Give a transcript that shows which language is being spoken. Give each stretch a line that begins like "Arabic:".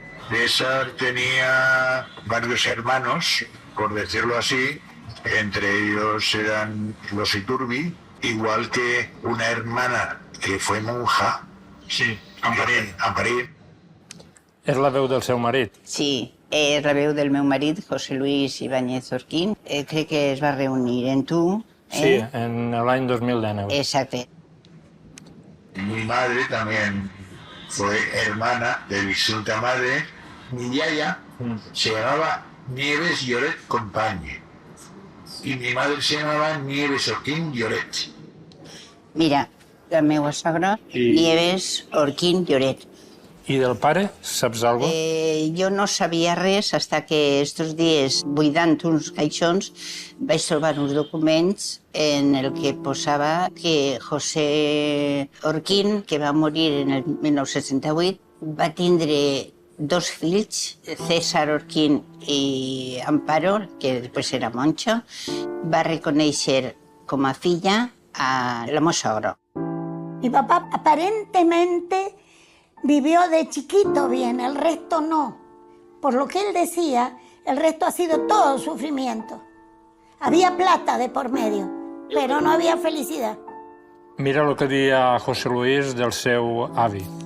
Spanish: César tenía varios hermanos, por decirlo así, entre ellos eran los Iturbi, igual que una hermana que fue monja, sí, Amparín.
Catalan: És la veu del seu marit. Sí, és la veu del meu marit, José Luis Ibáñez Orquín. Crec que es va reunir en tu. Sí, en l'any 2019. Exacte.
Spanish: Mi madre también fue hermana de mi santa madre. Mi yaya se llamaba Nieves Lloret Compañe y mi madre se llamaba Nieves Orquín Lloret.
Catalan: Mira, la meva sogra, Nieves Orquín Lloret. I del pare, saps alguna cosa? Jo no sabia res fins que estos dies, buidant uns caixons, vaig trobar uns documents en el que posava que José Orquín, que va morir en el 1978, va tindre 2 fills, César Orquín i Amparo, que després era monja, va reconèixer com a filla a la meva sogra.
Spanish: Mi papá aparentemente vivió de chiquito bien, el resto no. Por lo que él decía, el resto ha sido todo sufrimiento. Había plata de por medio, pero no había felicidad.
Catalan: Mira lo que deia José Luis del seu avi.